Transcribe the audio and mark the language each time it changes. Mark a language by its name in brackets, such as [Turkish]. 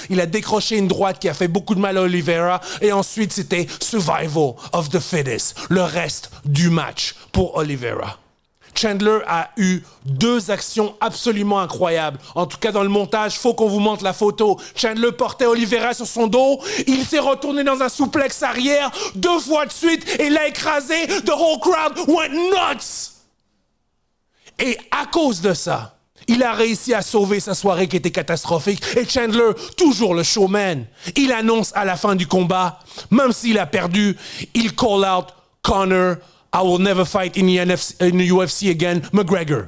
[French] Il a décroché une droite qui a fait beaucoup de mal à Oliveira et ensuite c'était [English] survival of the fittest, [French] le reste du match pour Oliveira. Chandler a eu 2 actions absolument incroyables. En tout cas, dans le montage, faut qu'on vous montre la photo. Chandler portait Oliveira sur son dos. Il s'est retourné dans un souplex arrière 2 fois de suite et l'a écrasé. [English] The whole crowd went nuts. [French] Et à cause de ça, il a réussi à sauver sa soirée qui était catastrophique. Et Chandler, toujours le showman, il annonce à la fin du combat, même s'il a perdu, il call out Conor, [English] I will never fight in the UFC again, [French] McGregor.